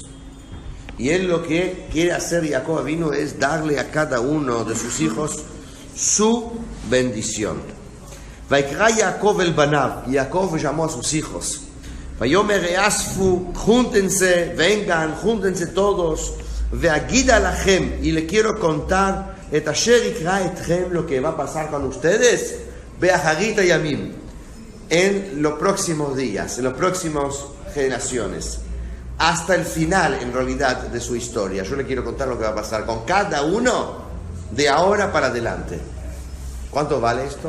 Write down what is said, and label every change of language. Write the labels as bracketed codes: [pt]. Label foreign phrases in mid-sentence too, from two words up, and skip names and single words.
[es] Y él lo que quiere hacer Jacob Avinu es darle a cada uno de sus hijos su bendición. [he] ויקרא יעקב אל בניו. [es] Jacob llamó a sus hijos. [he] ויאמר האספו, [es] júntense, vengan, júntense todos. [he] ואגידה לכם. [es] Y le quiero contar [he] את אשר יקרא אתכם, [es] lo que va a pasar con ustedes. [he] באחרית הימים. [es] En los próximos días, en las próximas generaciones, hasta el final, en realidad, de su historia. Yo le quiero contar lo que va a pasar con cada uno de ahora para adelante. ¿Cuánto vale esto?